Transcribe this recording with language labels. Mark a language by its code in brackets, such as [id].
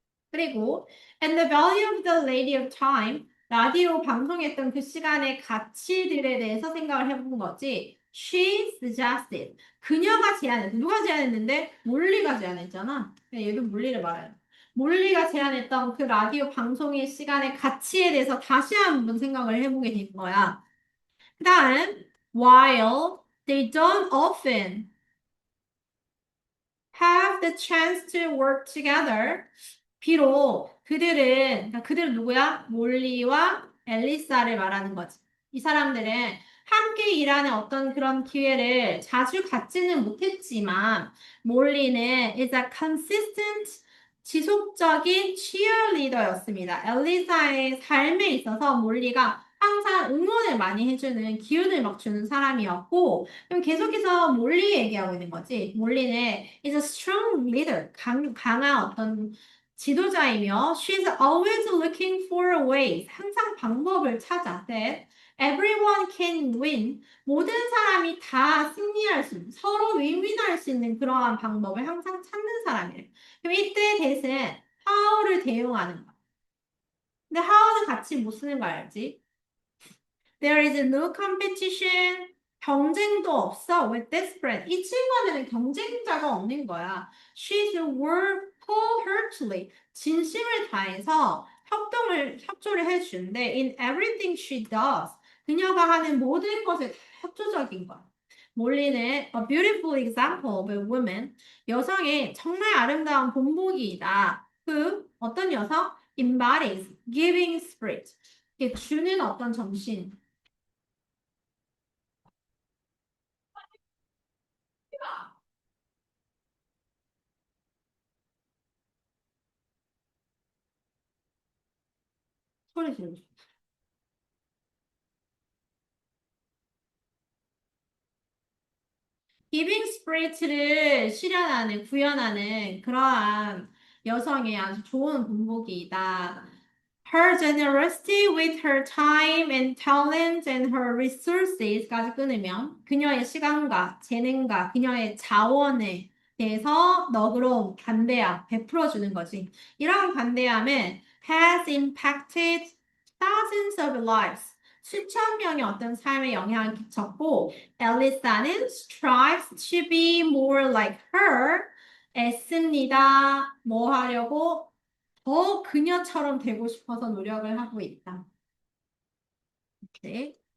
[ko] 그리고 [en] and the value of the lady of time [ko] 라디오 방송했던 그 시간의 가치들에 대해서 생각을 해본 거지. [en] She suggested [ko] 그녀가 제안했어. 누가 제안했는데? 몰리가 제안했잖아. 얘도 몰리를 말해요. 몰리가 제안했던 그 라디오 방송의 시간의 가치에 대해서 다시 한번 생각을 해보게 된 거야. [en] 그 다음 while they don't often have the chance to work together. [ko] 비록 그러니까 그들은 누구야? 몰리와 엘리사를 말하는 거지. 이 사람들은 함께 일하는 어떤 그런 기회를 자주 갖지는 못했지만, 몰리는 [en] is a consistent, [ko] 지속적인 cheerleader였습니다. 엘리사의 삶에 있어서 몰리가 항상 응원을 많이 해주는, 기운을 막 주는 사람이었고, 그럼 계속해서 몰리 얘기하고 있는 거지. [en] 몰리는 is a strong leader, [ko] 강한 어떤 지도자이며 [en] she's always looking for ways. [ko] 항상 방법을 찾아. [en] That everyone can win. [ko] 모든 사람이 다 승리할 수 있는, 서로 윈윈할 수 있는 그러한 방법을 항상 찾는 사람이래. 그럼 이때 대신 how를 대용하는 거야. 근데 how는 같이 못 쓰는 거 알지? [en] There is no competition. [ko] 경쟁도 없어. [en] With this friend. [ko] 이 친구한테는 경쟁자가 없는 거야. [en] She's work wholeheartedly. [ko] 진심을 다해서 협조를 해준대. [en] In everything she does. [ko] 그녀가 하는 모든 것에 다 협조적인 거야. [en] 몰리는 a beautiful example of a woman. [ko] 여성의 정말 아름다운 본보기이다. 그 어떤 여성? [en] Embodies giving spirit. [ko] 이게 주는 어떤 정신. 소리 지르고 싶어. 기빙 스피릿을 실현하는, 구현하는 그러한 여성의 아주 좋은 본보기이다. [en] Her generosity with her time and talent and her resources [ko] 까지 끊으면 그녀의 시간과 재능과 그녀의 자원에 대해서 너그러움, 관대함, 베풀어주는 거지. 이러한 관대함은 [en] has impacted thousands of lives. [ko] 수천 명의 어떤 삶에 영향을 끼쳤고, 엘리사는 [en] strives to be more like her. [ko] 애씁니다. 뭐 하려고? 더 그녀처럼 되고 싶어서 노력을 하고 있다. 오케이.